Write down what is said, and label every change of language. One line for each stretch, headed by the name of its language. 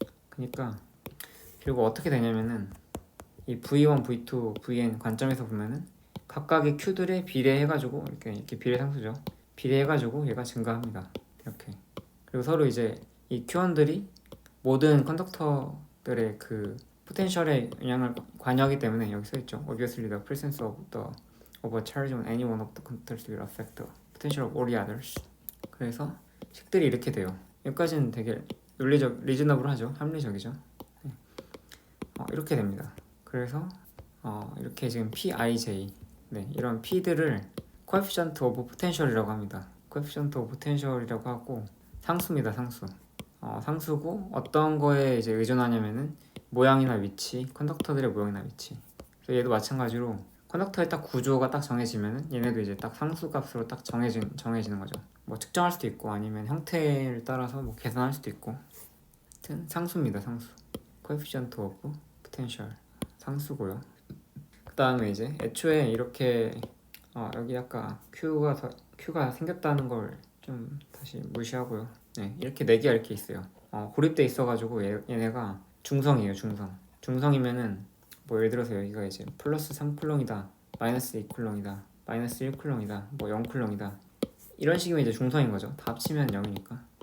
Korean: 그러니까 그리고 어떻게 되냐면은 이 V1, V2, Vn 관점에서 보면은 각각의 Q들에 비례해가지고 이렇게 비례 상수죠. 비례해가지고 얘가 증가합니다. 이렇게. 그리고 서로 이제 이 Q1들이 모든 컨덕터들의 그 포텐셜에 영향을 관여하기 때문에 여기 써있죠.
English: Obviously the presence of a charge on any one of the conductors will affect the potential of all the others.
Korean: 그래서 식들이 이렇게 돼요. 여기까지는 되게 리즈너블하죠. 합리적이죠. 이렇게 됩니다. 그래서 이렇게 지금 PIJ 이런 P들을 coefficient of potential이라고 합니다. coefficient of potential이라고 하고 상수입니다. 상수고 어떤 거에 이제 의존하냐면은 모양이나 위치, 컨덕터들의 모양이나 위치. 그래서 얘도 마찬가지로 컨덕터의 딱 구조가 딱 정해지면은 얘네도 이제 딱 상수 값으로 딱 정해지는 거죠. 뭐 측정할 수도 있고 아니면 형태를 따라서 뭐 계산할 수도 있고. 하여튼 상수입니다. 상수. coefficient of potential 상수고요. 그 다음에 이제 애초에 이렇게 여기 아까 Q가 생겼다는 걸 좀 다시 무시하고요. 이렇게 네 개가 이렇게 있어요. 고립돼 있어가지고 얘네가 중성이에요. 중성이면은 뭐 예를 들어서 여기가 이제 플러스 3쿨롱이다, 마이너스 2쿨롱이다, 마이너스 1쿨롱이다, 뭐 0쿨롱이다 이런 식이면 이제 중성인 거죠. 다 합치면 0이니까.